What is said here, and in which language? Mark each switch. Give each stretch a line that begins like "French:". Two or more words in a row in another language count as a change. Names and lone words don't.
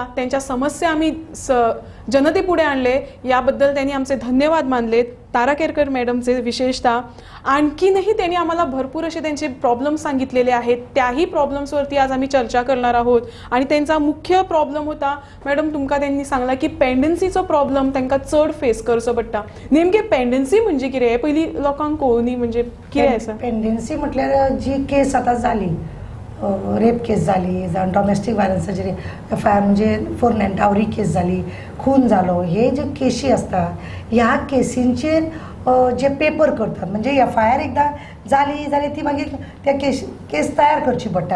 Marathi: त्यांच्या समस्या आम्ही जनतेपुढे आणले याबद्दल त्यांनी आमचे धन्यवाद मानलेत. तारा केरकर मॅडमचे विशेषतः आणखीनही त्यांनी आम्हाला भरपूर असे त्यांचे प्रॉब्लेम सांगितलेले आहेत. त्याही प्रॉब्लेम्सवरती आज आम्ही चर्चा करणार आहोत. आणि त्यांचा मुख्य प्रॉब्लेम होता मॅडम
Konkani: तुमका त्यांनी सांगला की पेंडन्सीचो प्रॉब्लेम त्यांना चढ फेस करचो पडटा. नेमके पेंडन्सी म्हणजे कितें पहिली लोकांक कळुनी म्हणजे कितें आसा पेंडन्सी म्हटल्यार जी केस आता झाली
English: rape case
Konkani: झाली जावं डॉमेस्टीक वायलन्साचेर FIR म्हणजे फोरनॅन
English: dowry case
Konkani: झाली खून जालो हे जे केसी असतात ह्या केसींचेर जे पेपर करतात म्हणजे FIR एकदा झाली जाल्यार ती मागीर त्या केस तयार करची पडटा.